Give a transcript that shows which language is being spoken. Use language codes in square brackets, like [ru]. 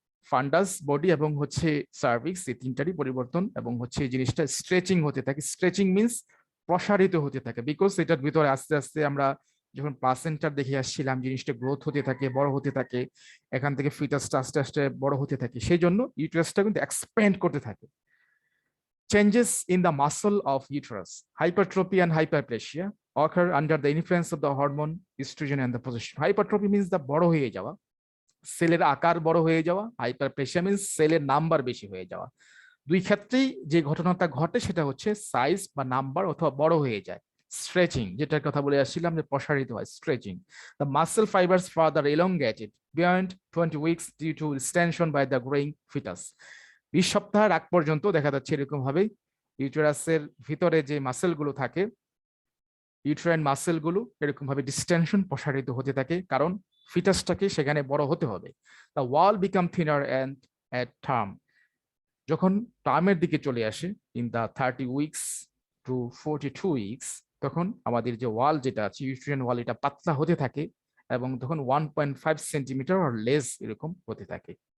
[bn] ফান্ডাস, body এবং হচ্ছে cervix, এই তিনটারই পরিবর্তন এবং হচ্ছে এই জিনিসটা স্ট্রেচিং হতে থাকে। স্ট্রেচিং মিনস প্রসারিত হতে থাকে, বিকজ এটার ভিতরে আস্তে আস্তে আমরা যখন প্লাসেন্টার দেখে আসছিলাম জিনিসটা গ্রোথ হতে থাকে, বড় হতে থাকে, এখান থেকে ফিটাসটা আস্তে আস্তে বড় হতে থাকে, সেই জন্য ইউটেরাসটা কিন্তু এক্সপ্যান্ড করতে থাকে। [en] Changes in the muscle of uterus, hypertrophy and hyperplasia occur under the influence of the hormone estrogen and the progesterone. [bn] হাইপারট্রপি means দা বড় হয়ে যাওয়া, সেলের আকার বড় হয়ে যাওয়া। হাইপারপ্লেসিয়া মিনস সেলের নাম্বার বেশি হয়ে যাওয়া। দুই ক্ষেত্রেই যে ঘটনাটা ঘটে সেটা হচ্ছে সাইজ বা নাম্বার অথবা বড় হয়ে যায়। স্ট্রেচিং, যেটার কথা বলে আসছিলাম যে প্রসারিত হয়, stretching. [en] The muscle fibres further elongated beyond 20 weeks due to extension by the growing fetus. [bn] 20 সপ্তাহের আগ পর্যন্ত দেখা যাচ্ছে এরকম ভাবে ইউটেরাসের ভিতরে যে মাসেল গুলো থাকে, ইউটেরাইন মাসেল গুলো এরকম ভাবে ডিস্টেনশন প্রসারিত হতে থাকে, কারণ ফিটাসটাকে সেখানে বড় হতে হবে। [en] the wall become thinner and at term, [bn] যখন টার্মের দিকে চলে আসে [en] in the 30 weeks to 42 weeks, [bn] তখন আমাদের যে ওয়াল যেটা আছে ইউটেরাইন ওয়াল, এটা পাতলা হতে থাকে এবং তখন 1.5 সেন্টিমিটার [en] or less [bn] এরকম হতে থাকে।